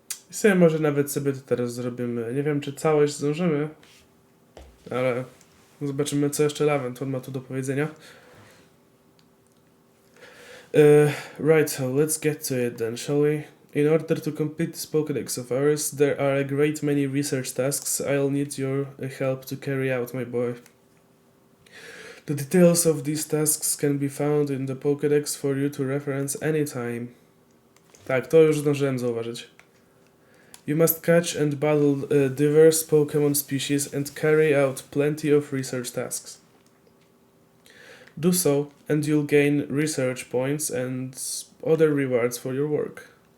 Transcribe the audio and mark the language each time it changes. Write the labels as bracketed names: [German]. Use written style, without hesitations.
[Polish] I sobie może nawet sobie to teraz zrobimy. Nie wiem, czy całość zdążymy, ale zobaczymy, co jeszcze Laventon ma tu do powiedzenia. [English] Right, so let's get to it then, shall we? In order to complete this Pokédex of ours, there are a great many research tasks I'll need your help to carry out, my boy. The details of these tasks can be found in the Pokédex for you to reference anytime. [Polish] Tak, to już zdążyłem zauważyć. [English] You must catch and battle diverse Pokémon species and carry out plenty of research tasks. Do so, and you'll gain research points and other rewards for your work.